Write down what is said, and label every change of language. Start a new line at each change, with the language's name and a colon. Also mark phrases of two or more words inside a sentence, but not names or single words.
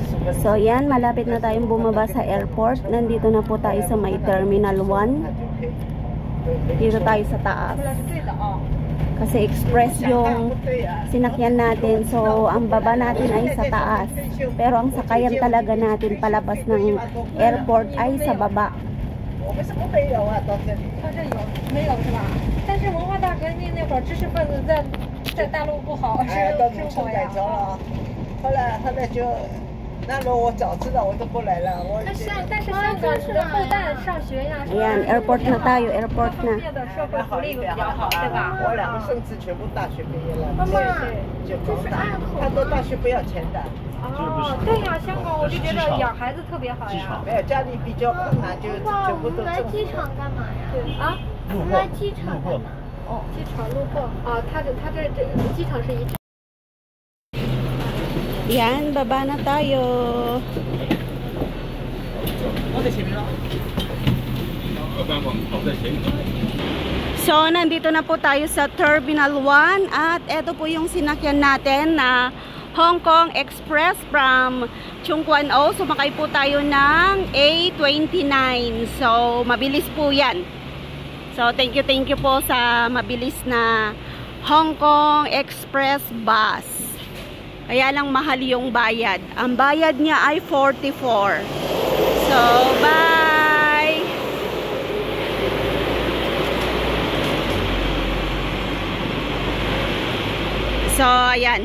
Filipino: So yan, malapit na tayong bumaba sa airport. Nandito na po tayo sa may Terminal 1. Dito tayo sa taas. Kasi express yung sinakyan natin. So ang baba natin ay sa taas. Pero ang sakayan talaga natin palabas ng airport ay sa baba.
Chinese: 我们什么没有啊？到这里。他这有没有是吧？但是文化大革命那会儿，知识分子在大陆不好，哎呀，都生活农村改呀。造了。后来就，那如果我早知道我就不来了。我但是香港是后代上学呀，
Filipino: Ayan, airport na tayo, airport
Chinese: 后
Filipino: na.
Chinese: 面的社会福利比较好，对吧？我两个孙子全部大学毕业了，妈妈就高大，他说大学不要钱的，哦，对呀，香港我就觉得养孩子特别好呀。没有家里比较困难，就全部都政府。干嘛呀？对啊，我们来机场干嘛？哦，机场路过啊，他这机场是一。
Filipino: Yan, baba na tayo. So, nandito na po tayo sa Terminal 1 at eto po yung sinakyan natin na Hong Kong Express from Chung Kwan O. Sumakay po tayo ng A29. So, mabilis po yan. So,
English: thank you
Filipino: po sa mabilis na Hong Kong Express bus. Kaya lang mahal yung bayad. Ang bayad niya ay 44. So, bye! So, ayan.